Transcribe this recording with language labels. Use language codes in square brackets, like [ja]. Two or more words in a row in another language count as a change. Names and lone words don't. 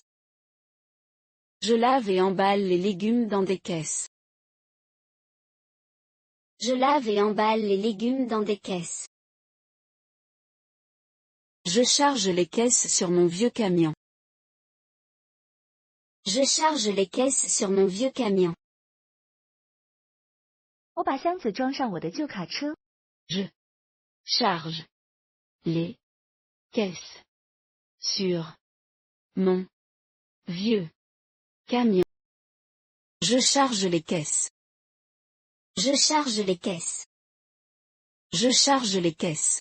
[fr] Je lave et emballe les légumes dans des caisses. Je lave et emballe les légumes dans des caisses. Je charge les caisses sur mon vieux camion. Je charge les caisses sur mon vieux camion. [zh] 我把箱子装上我的旧卡车。 [fr] Je charge les caisses sur mon vieux camion. Je charge les caisses. Je charge les caisses. Je charge les caisses.